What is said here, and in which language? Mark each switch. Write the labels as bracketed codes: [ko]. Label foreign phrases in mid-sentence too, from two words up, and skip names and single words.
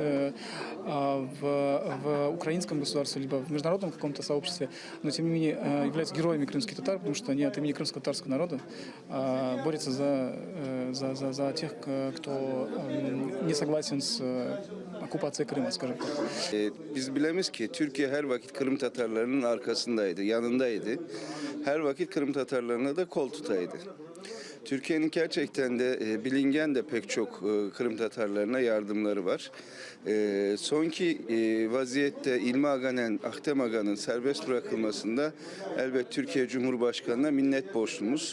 [ru] в украинском государстве, либо в международном каком-то сообществе, но тем не менее являются героями крымских татар, потому что они от имени крымско-татарского народа борются за тех, кто не согласен с [crh] okupasyon Kırım'a, [ru] скажем так. [crh] Biz bilemiz ki Türkiye her vakit Kırım Tatarlarının arkasındaydı, yanındaydı. Her vakit Kırım Tatarlarına da kol tutaydı. Türkiye'nin gerçekten de bilingen de pek çok Kırım Tatarlarına yardımları var. Sonki vaziyette İlmi Aga'nın, Ahtem Aga'nın serbest bırakılmasında elbet Türkiye Cumhurbaşkanı'na minnet borçlumuz.